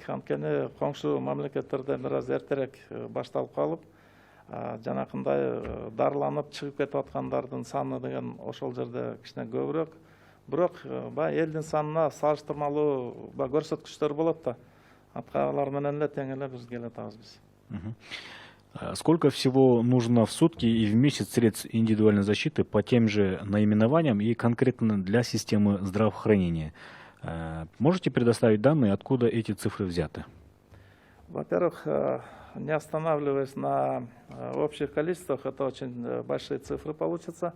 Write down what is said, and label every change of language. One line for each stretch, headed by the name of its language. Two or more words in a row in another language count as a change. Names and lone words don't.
Kyrgyz: Анткени коңшу мамлекеттерде бир аз эртерээк башталып калып, жанакындай дарыланып чыгып кетип аткандардын саны деген ошол жерде кичине көбүрөөк. Бирок баягы элдин санына салыштырмалуу көрсөткүчтөр болот да. Алар менен эле тең эле биз келе атабыз биз.
Russian: Сколько всего нужно в сутки и в месяц средств индивидуальной защиты по тем же наименованиям и конкретно для системы здравоохранения? Можете предоставить данные, откуда эти цифры взяты? Во-первых, не останавливаясь на общих количествах, это очень большие цифры получатся.